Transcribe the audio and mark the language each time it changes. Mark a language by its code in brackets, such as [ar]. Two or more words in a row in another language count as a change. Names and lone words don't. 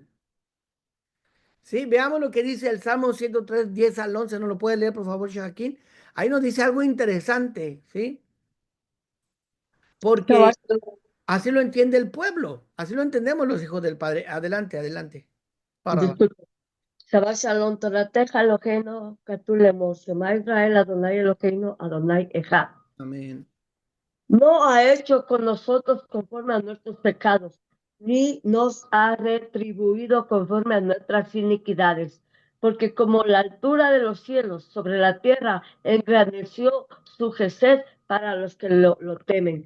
[es] ¿Sí? Veamos lo que dice el Salmo 103, 10 al 11. ¿No lo puede leer, por favor, Joaquín? Ahí nos dice algo interesante, ¿sí? Porque así lo entiende el pueblo, así lo entendemos los hijos del Padre. Adelante, adelante. Para. Disculpe. [he] שבת שלום תורתך אלוהינו כתוב למו שמע ישראל אדוני אלוהינו אדוני אחד. [es] Amén. No ha hecho con nosotros conforme a nuestros pecados, ni nos ha retribuido conforme a nuestras iniquidades, porque como la altura de los cielos sobre la tierra engrandeció su gesed para los que lo temen.